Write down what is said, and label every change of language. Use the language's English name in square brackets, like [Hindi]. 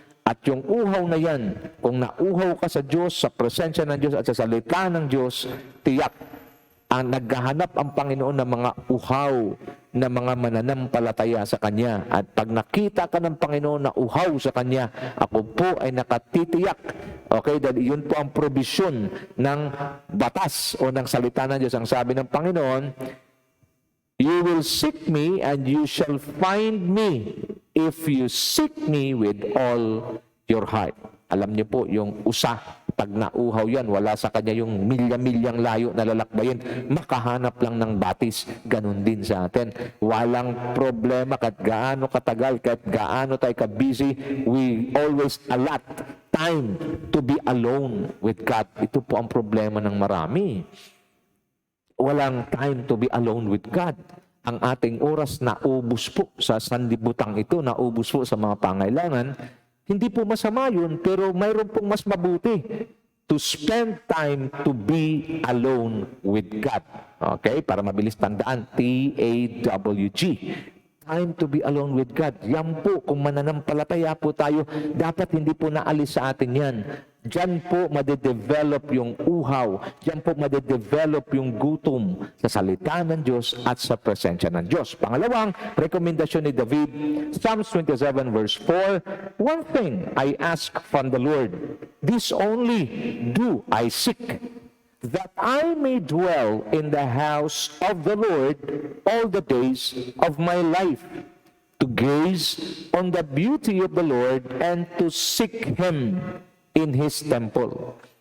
[Filipino] At yung uhaw na yan, kung nauhaw ka sa Diyos, sa presensya ng Diyos at sa salita ng Diyos, tiyak ang naghahanap ang Panginoon ng mga uhaw na mga mananampalataya sa Kanya. At pag nakita ka ng Panginoon na uhaw sa Kanya, ako po ay nakatitiyak, okay, dahil yun po ang probisyon ng batas o ng salita ng Diyos. Ang sabi ng Panginoon, [English] you will seek me and you shall find me if you seek me with all your heart. [Filipino] Alam niyo po, yung usa, pag nauhaw yan, wala sa kanya yung milya-milyang layo na lalakbayin, makahanap lang ng batis. Ganun din sa atin. Walang problema kahit gaano katagal, kahit gaano tayo ka-busy, [English] we always allot time to be alone with God. [Filipino] Ito po ang problema ng marami. [English] Walang time to be alone with God. [Filipino] Ang ating oras naubos po sa sanlibutan ito, naubos po sa mga pangailangan. Hindi po masama yun, pero mayroon pong mas mabuti. [English] To spend time to be alone with God. Okay? [Filipino] Para mabilis tandaan, [English] TAWG. Time to be alone with God. [Filipino] Yan po, kung mananampalataya po tayo, dapat hindi po naalis sa atin yan. Diyan po madedevelop yung uhaw. Diyan po madedevelop yung gutom sa salita ng Diyos at sa presensya ng Diyos. Pangalawang rekomendasyon ni David, [English] Psalms 27 verse 4, one thing I ask from the Lord, this only do I seek, that I may dwell in the house of the Lord all the days of my life, to gaze on the beauty of the Lord and to seek Him in His temple.